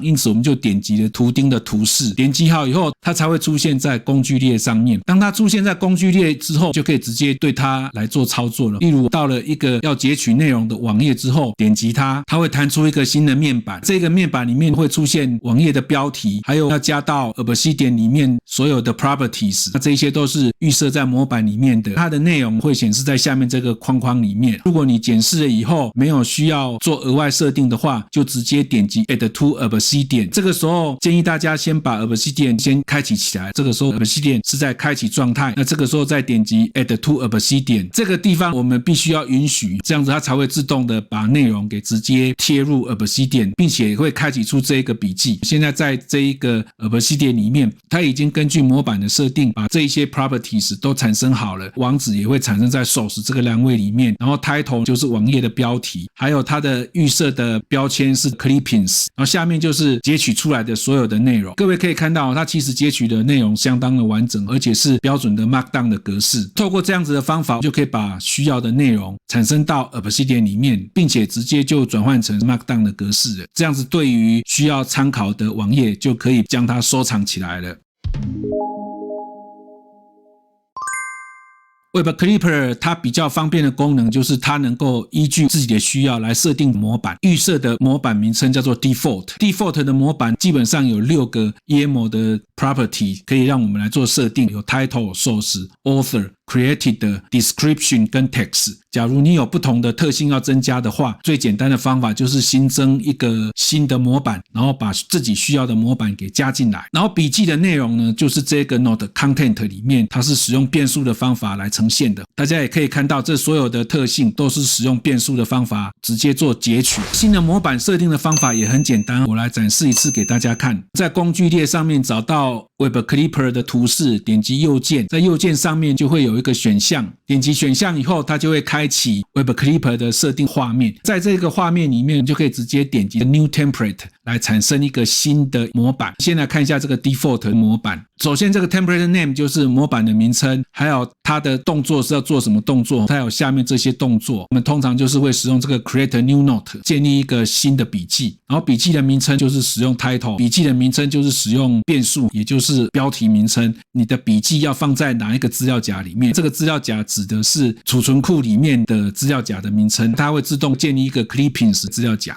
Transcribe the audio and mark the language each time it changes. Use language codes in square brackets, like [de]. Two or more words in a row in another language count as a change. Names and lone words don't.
[zh] 因此我們就點擊了圖釘的圖示，點擊好以後，它才會出現在工具列上面。當它出現在工具列之後，就可以直接對它來做操作了。例如到了一個要截取內容的網頁之後，點擊它，它會彈出一個新的面板。這個面板裡面會出現網頁的標題，還有要加到 Obsidian 裡面所有的 properties， 那這些都是預設在模板裡面的。它的內容會顯示在下面這個框框裡面。如果你檢視了以後沒有需要做額外設定的話，就直接點擊 [en] Add to Obsidian。 [zh] 這個時候建議大家先把 Obsidian 先開啟起來，這個時候 Obsidian 是在開啟狀態。那這個時候再點擊 [en] Add to Obsidian， [zh] 這個地方我們必須要允許，這樣子它才會自動的把內容給直接貼入 Obsidian， 並且會開啟出這一個筆記。現在在這一個 Obsidian 裡面，它已經根據模板的設定把這一些 properties 都產生好了，網址也會產生在source這個欄位裡面，然後 title 就是網頁的標題，還有它的預設的標籤是 clippings，然後下面就是截取出來的所有的內容。各位可以看到，它其實截取的內容相當的完整，而且是標準的 Markdown 的格式。透過這樣子的方法，就可以把需要的內容產生到 Obsidian 裡面，並且直接就轉換成 Markdown 的格式了。這樣子對於需要參考的網頁，就可以將它收藏起來了。Web Clipper 它比較方便的功能就是它能夠依據自己的需要來設定模板。預設的模板名稱叫做 Default。Default 的模板基本上有6個 YAML 的 property 可以讓我們來做設定，有 [en] Title、Source、Author、Created、Description [zh] 跟 Text。假如你有不同的特性要增加的話，最簡單的方法就是新增一個新的模板，然後把自己需要的模板給加進來。然後筆記的內容呢，就是這個 [en] Note Content [zh] 裡面，它是使用變數的方法來呈現的。大家也可以看到，這所有的特性都是使用變數的方法直接做截取。新的模板設定的方法也很簡單，我來展示一次給大家看。在工具列上面找到 Web Clipper 的圖示，點擊右鍵，在右鍵上面就會有一個選項，點擊選項以後，它就會開啟 Web Clipper 的設定畫面。在這個畫面裡面，就可以直接點擊 [en] New Template [zh] 來產生一個新的模板。先來看一下這個 Default 模板。首先這個 [en] Template Name [zh] 就是模板的名稱，還有它的動作是要做什麼動作，它有下面這些動作。我們通常就是會使用這個 [en] Create a New Note [zh] 建立一個新的筆記，然後筆記的名稱就是使用 Title， 筆記的名稱就是使用變數，也就是標題名稱。你的筆記要放在哪一個資料夾裡面，這個資料夾指的是儲存庫裡面的資料夾的名稱，它會自動建立一個 Clippings 資料夾。